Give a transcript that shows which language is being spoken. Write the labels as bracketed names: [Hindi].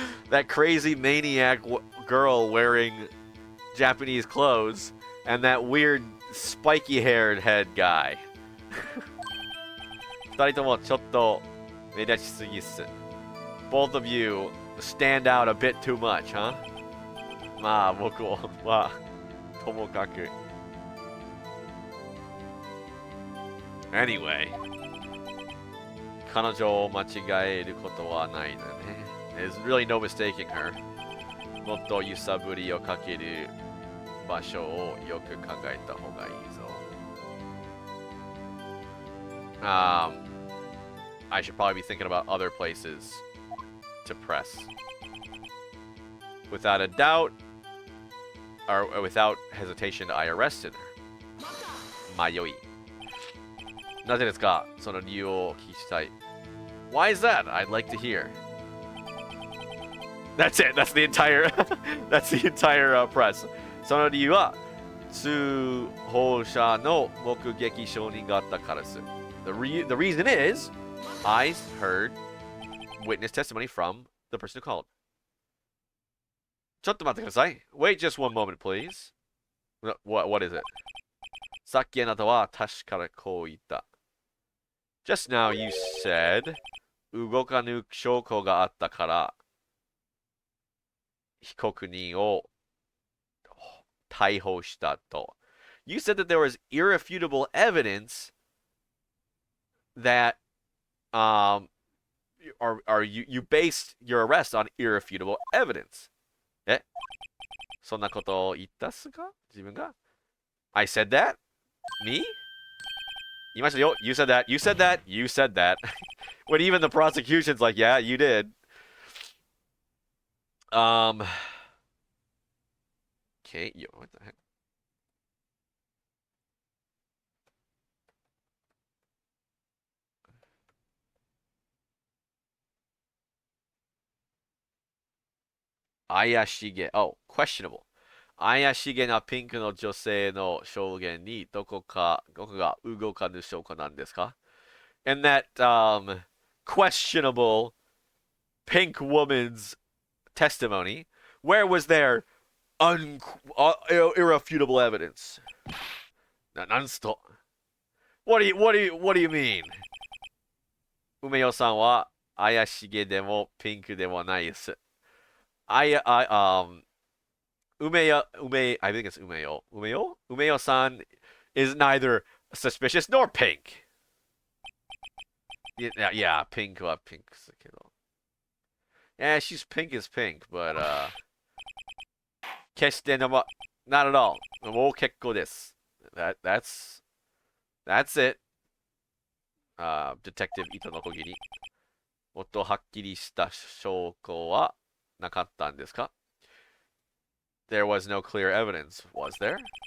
[English] That crazy maniac girl wearing Japanese clothes and that weird spiky haired head guy. [Japanese] 二人ともちょっと目立ちすぎっす。 [English] Both of you stand out a bit too much, huh? [Japanese] まあ僕はともかく。 [English] Anyway, [Japanese] 彼女を間違えることはないのね。 [English] There's really no mistaking her. [Japanese] もっと揺さぶりをかける場所をよく考えた方がいいぞ。 [English] I should probably be thinking about other places to press. Without a doubt, or without hesitation, I arrested her. [Japanese] 迷い。なぜですか? その理由をお聞きしたい。 [English] Why is that? I'd like to hear. That's it. That's the entire. That's the entire press. [Japanese] その理由は通報者の目撃証人があったからです。 [English] The reason is, I heard witness testimony from the person who called. [Japanese] ちょっと待ってください. [English] Wait just one moment, please. What is it? [Japanese] さっきあなたは確かにこう言った。 [English] Just now you said [Japanese] 動かぬ証拠があったから被告人を逮捕したと。 [English] You said that there was irrefutable evidence that you based your arrest on irrefutable evidence. え? [Japanese] そんなことを言ったっすか? 自分が? [English] I said that? Me? [Japanese] 言いましたよ. [English] You said that. You said that. You said that. When even the prosecution's like, yeah, you did. Okay, yo, what the heck? Ayashige. Oh, questionable. [Japanese] 怪しげなピンクの女性の証言にどこが動かぬ証拠なんですか? [English] And that questionable pink woman's testimony, where was there irrefutable evidence? [Japanese] なんすと? [English] What do you mean? [Japanese] 梅代さんは怪しげでもピンクでもないです。 [English] I think it's Umeyo. Umeyo-san is neither suspicious nor pink. [Japanese] Yeah, pinkはpink ですけど。 [English] Yeah, she's pink as pink, but [Japanese] 決して [English] not at all. [Japanese] もう結構です。 [English] That's it. [Japanese] Detective 糸のこぎり。もっとはっきりした証拠はなかったんですか? [English] There was no clear evidence, was there?